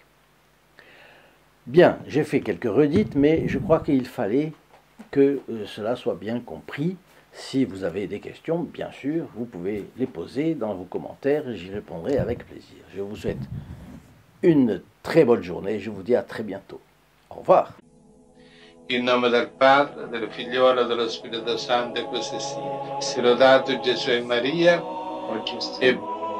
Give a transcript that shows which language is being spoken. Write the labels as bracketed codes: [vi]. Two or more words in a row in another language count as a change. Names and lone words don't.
[fr] Bien, j'ai fait quelques redites, mais je crois qu'il fallait que cela soit bien compris. Si vous avez des questions, bien sûr, vous pouvez les poser dans vos commentaires et j'y répondrai avec plaisir. Je vous souhaite une très bonne journée et je vous dis à très bientôt. Au revoir. [it] In nome del Padre, del Figliolo e dello Spirito Santo, e così sia. Sia lodato Gesù e Maria, e